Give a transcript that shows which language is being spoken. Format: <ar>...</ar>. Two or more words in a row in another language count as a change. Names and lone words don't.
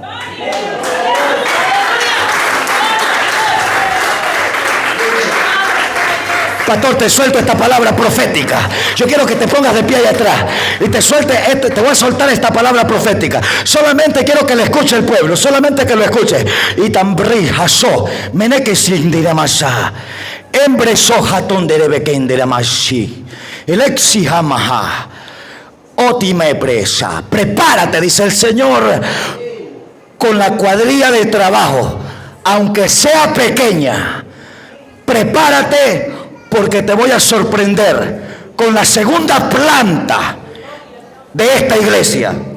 <es>Pastor, te suelto esta palabra profética. Yo quiero que te pongas de pie allá atrás y te suelte te voy a soltar esta palabra profética. Solamente quiero que le escuche el pueblo, solamente que lo escuche. Y tambri haso meneke sindiramasa embreso hatun derebe indiramashi elexi hamaha otime presa. Prepárate, dice el Señor, con la cuadrilla de trabajo, aunque sea pequeña. Prepárate, porque te voy a sorprender con la segunda planta de esta iglesia.</es>